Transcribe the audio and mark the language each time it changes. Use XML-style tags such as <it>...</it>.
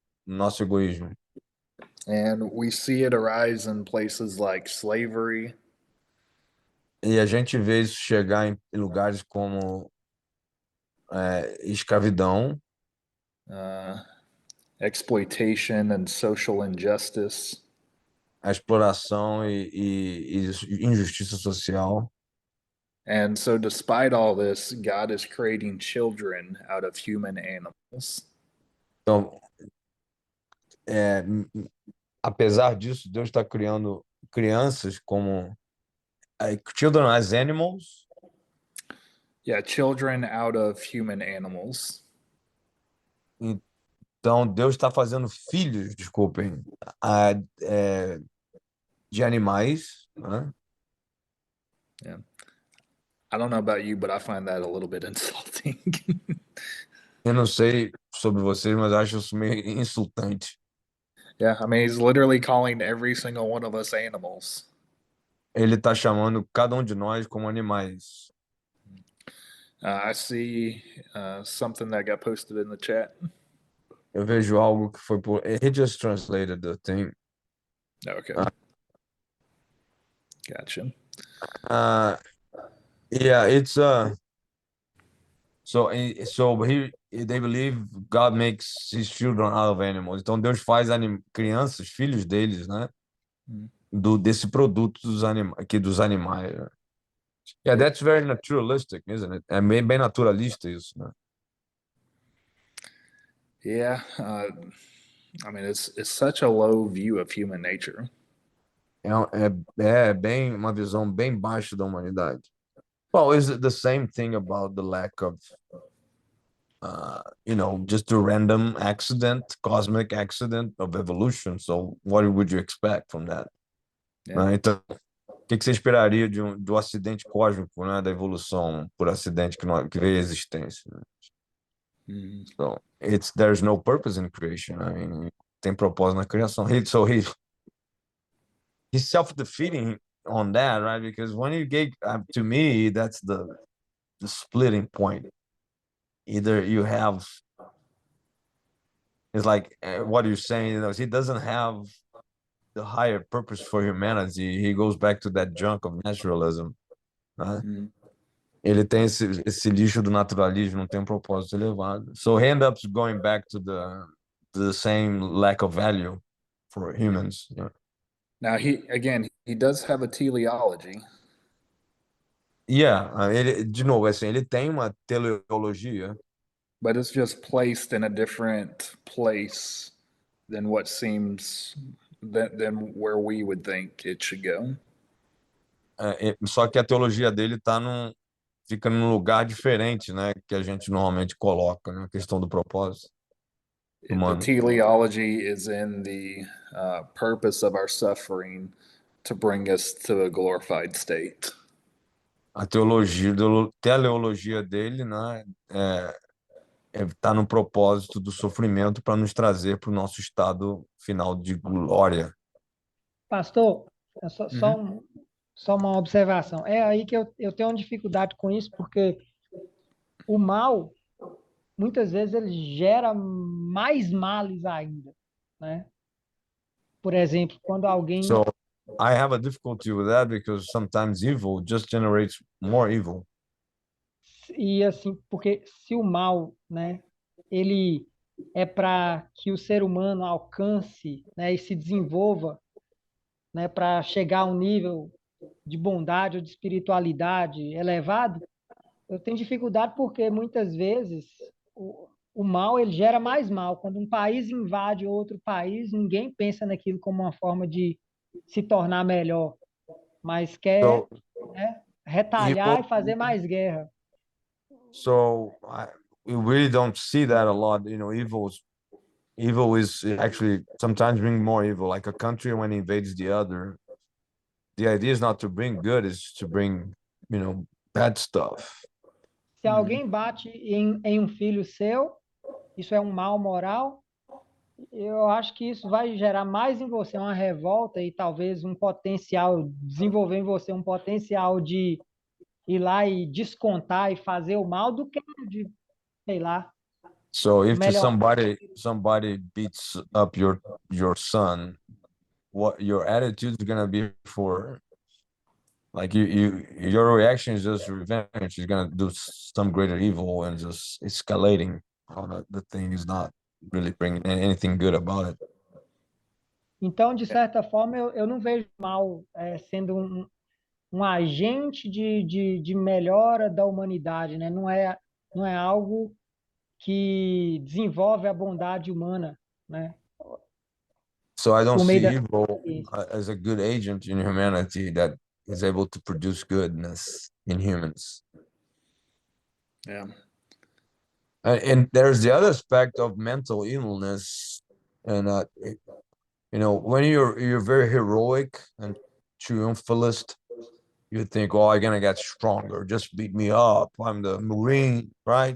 <pt>Nosso egoísmo.</pt> <en>And we see it arise in places like slavery,</en> <pt>E a gente vê isso chegar em lugares como escravidão,</pt> <en>exploitation, and social injustice.</en> <pt>a exploração e injustiça social.</pt> <en>And so, despite all this, God is creating children out of human animals.</en> <pt>Então, apesar disso, Deus está criando crianças como</pt> <en>children as animals. Yeah, children out of human animals.</en> <pt>Então, Deus está fazendo filhos, desculpem, de animais, né?</pt> <en>Yeah. I don't know about you, but I find that a little bit insulting.</en> <pt>Eu não sei sobre vocês, mas eu acho isso meio insultante.</pt> <en>Yeah, I mean, he's literally calling every single one of us animals.</en> <pt>Ele está chamando cada um de nós como animais.</pt> <en>I see something that got posted in the chat.</en> <pt>Eu vejo algo que foi por.</pt> <en>He just translated the thing. Okay. Gotcha. Yeah, it's so they believe God makes his children out of animals.</en> <pt>Então Deus faz crianças, filhos deles, né? Desse produto dos animais. Né?</pt> <en>Yeah, that's very naturalistic, isn't it?</en> <pt>É bem naturalista isso, né?</pt> <en>Yeah, I mean, it's such a low view of human nature.</en> <pt>É bem uma visão bem baixa da humanidade.</pt> <en>Well, is it the same thing about the lack of, just a random accident, cosmic accident of evolution? So what would you expect from that? Yeah.</en> <pt>Né? Então, o que você esperaria do acidente cósmico, né, da evolução por acidente que veio à existência? Né?</pt> <en>So there's no purpose in creation. I mean,</en> <pt>tem propósito na criação.</pt> <en>He's self-defeating on that, right? Because when you get to me, that's the splitting point. Either you have, it's like what you're saying, he doesn't have the higher purpose for humanity. He goes back to that junk of naturalism, né?</en> <pt>Ele tem esse lixo do naturalismo, não tem um propósito elevado.</pt> <en>So he ends up going back to the same lack of value for humans. Yeah. Now he does have a teleology.</en> <pt>Yeah, de novo, assim, ele tem uma teleologia,</pt> <en>but it's just placed in a different place than what seems than where we would think it should go.</en> <pt>Só que a teologia dele fica num lugar diferente, né, que a gente normalmente coloca, né, a questão do propósito humano.</pt> <en>The teleology is in the purpose of our suffering to bring us to a glorified state.</en> <pt>A teleologia dele, né, tá no propósito do sofrimento para nos trazer para o nosso estado final de glória. Pastor, só uma observação. É aí que eu tenho uma dificuldade com isso, porque o mal, muitas vezes, ele gera mais males ainda, né? Por exemplo, quando alguém...</pt> <en>So I have a difficulty with that because sometimes evil just generates more evil.</en> <pt>E assim, porque se o mal, né, ele é para que o ser humano alcance, né, e se desenvolva, né, para chegar a um nível de bondade ou de espiritualidade elevado, eu tenho dificuldade porque muitas vezes o mal ele gera mais mal. Quando um país invade outro país, ninguém pensa naquilo como uma forma de se tornar melhor, mas quer, né, retalhar e fazer mais guerra.</pt> <en>So we really don't see that a lot. You know, evil is actually sometimes bring more evil. Like a country when it invades the other, the idea is not to bring good, it's to bring, bad stuff.</en> <pt>Se alguém bate em um filho seu, isso é um mal moral. Eu acho que isso vai gerar mais em você uma revolta e talvez um potencial, desenvolver em você um potencial de ir lá e descontar e fazer o mal do que de, sei lá,</pt> <en>So if</en> <pt>melhor.</pt> <en>somebody beats up your son, what your attitude is gonna be for, like your reaction is just revenge. You're gonna do some greater evil and just escalating. The thing is not really bringing anything good about it.</en> <pt>Então, de certa forma, eu não vejo mal sendo um agente de melhora da humanidade, né? Não é algo que desenvolve a bondade humana, né?</pt> <en>So I don't</en> <pt>Por meio</pt> <en>see</en> <pt>da...</pt> <en>evil as a good agent in humanity that is able to produce goodness in humans. Yeah. And there's the other aspect of mental illness, and when you're very heroic and triumphalist, you think, oh, I'm gonna get stronger, just beat me up, I'm the Marine, right?</en>